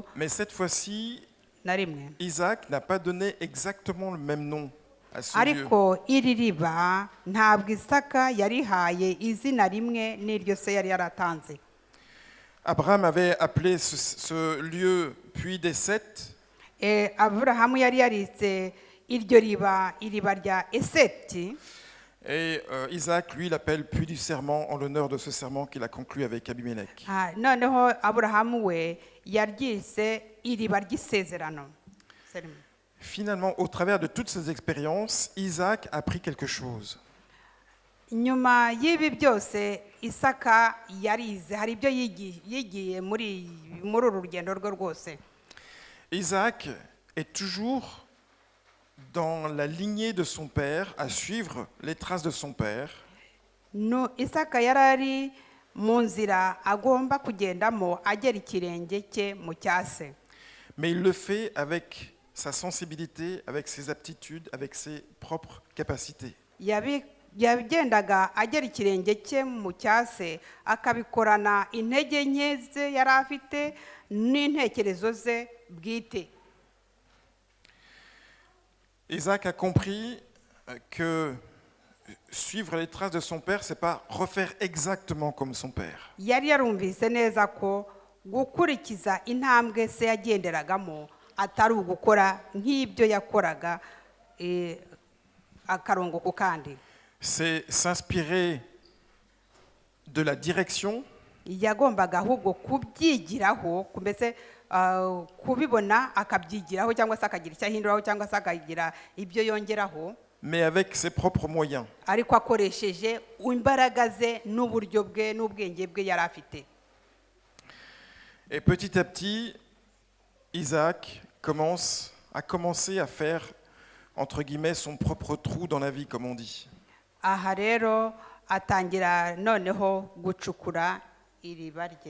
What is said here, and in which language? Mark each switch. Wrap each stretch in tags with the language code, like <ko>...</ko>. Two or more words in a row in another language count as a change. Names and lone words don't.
<fr>Mais cette fois-ci, Isaac n'a pas donné exactement le même nom à ce lieu.</fr> <rw>Ariko iri riba ntabwo Isaka yarihaye izina rimwe n'iryo se yari yaratanze.</rw> <fr>Abraham avait appelé ce lieu puits des sept.</fr> <rw>Aburahamu yari yaritse iryo riba rya Eseti.</rw> <fr>Et Isaac, lui, l'appelle puits du serment en l'honneur de ce serment qu'il a conclu avec Abimelech.</fr> <rw>Noneho Aburahamu we yaryise iriba ry'isezerano.</rw> <fr>Finalement, au travers de toutes ces expériences, Isaac a appris quelque chose.</fr> <rw>Nyuma y'ibi byose Isaka yarize, hari ibyo yigiye muri uru rugendo rwe rwose.</rw> <fr>Isaac est toujours dans la lignée de son père, à suivre les traces de son père.</fr> <rw>Isaka yarari mu nzira agomba kugendamo agera ikirenge cye mu cya se.</rw> <fr>Mais il le fait avec sa sensibilité, avec ses aptitudes, avec ses propres capacités.</fr> <rw>Yagendaga agera ikirenge cye mu cya se akabikorana intege nke ze yari afite n'intekerezo ze bwite.</rw> <fr>Isaac a compris que suivre les traces de son père, c'est pas refaire exactement comme son père.</fr> <rw>Yari yarumvise neza ko gukurikiza intambwe se yagenderagamo atari ugukora nk'ibyo yakoraga akarongo ku kandi.</rw> <fr>C'est s'inspirer de la direction,</fr> <rw>Yagombaga ahubwo kubyigiraho, mbese kubibona akabyigiraho cyangwa se akagira icyo ahinduraho cyangwa se akagira ibyo yongeraho,</rw> <fr>mais avec ses propres moyens.</fr> <rw>ariko akoresheje imbaraga ze n'uburyo bwe n'ubwenge bwe yari afite.</rw> <fr>Et petit à petit, Isaac a commencé à faire, entre guillemets, son propre trou dans la vie, comme on dit.</fr> <rw>Aha rero atangira noneho gucukura iriba rye.</rw>